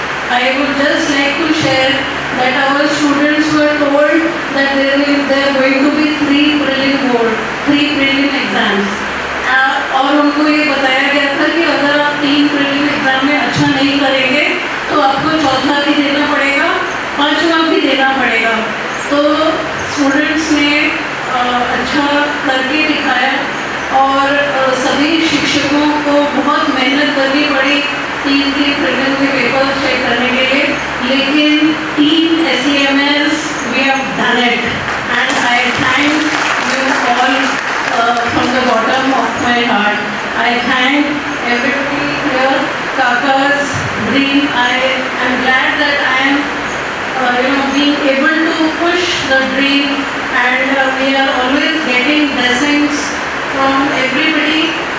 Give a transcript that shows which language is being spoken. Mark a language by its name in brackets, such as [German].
[English] I would just like to share that our students were told that there are going to be three prelim exams. [Hindi] और उनको ये बताया गया था कि अगर आप 3 prelim exam में अच्छा नहीं करेंगे तो आपको चौथा भी देना पड़ेगा, 5वां भी देना पड़ेगा. तो स्टूडेंट्स ने अच्छा करके दिखाया और सभी शिक्षकों को बहुत मेहनत करनी पड़ी 3 प्रीलिम के पेपर चेक करने के लिए, लेकिन team SEMS [English] we have done it, and I thank you all from the bottom of my heart. I thank everybody here, Kaka's dream. I am glad that I am being able to push the dream, and we are always getting blessings from everybody.